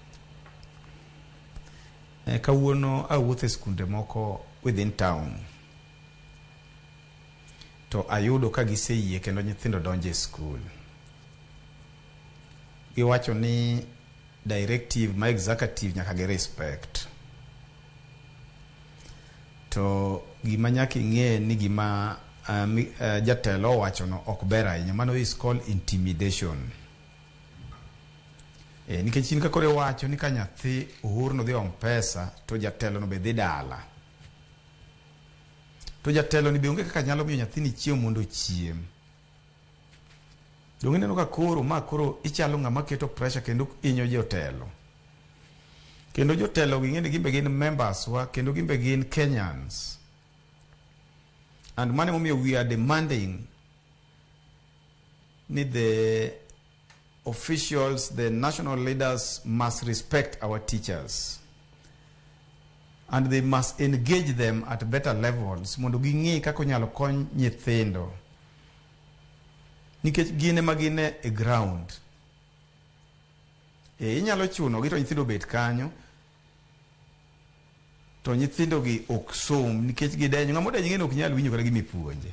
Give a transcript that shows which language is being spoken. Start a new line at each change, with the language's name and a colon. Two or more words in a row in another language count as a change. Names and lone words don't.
Luo (Kenya and Tanzania): Kawuono awuotho e skunde moko
English: within town
Luo (Kenya and Tanzania): to ayudo ka giseyie kendo nyithindo donjo e skul. Giwacho ni directive ma executive nyaka gi respect. To gima nyaka ing'e ni gima jatelo wacho no ok ber ahinya, mano
English: is called intimidation.
Luo (Kenya and Tanzania): Nikech in kakore wacho ni ka nyathi uhur no dhi om pesa to jatelo no be dhi dala. To jatelo ni be onge kaka nyalo miyo nyathi ni chiemo mondo chiem. Donge neno ka koro ichalo ng'ama keto pressure kendo inyo jotelo. Kendo jotelo ging'e ni gimbe gin members wa kendo gimbe gin Kenyans.
English: And
Luo (Kenya and Tanzania): mane momiyo
English: we are demanding ni the officials, the national leaders must respect our teachers. And they must engage them at better levels
Luo (Kenya and Tanzania): mondo ging'e kako nyalo kony nyithindo. Nikech gine magine e ground. Inyalo chuno gi to nyithindo bet kanyo to nyithindo gi ok som nikech gidenyo ng'amo denyo ng'eno ok nyal winjo kata gimipuonje.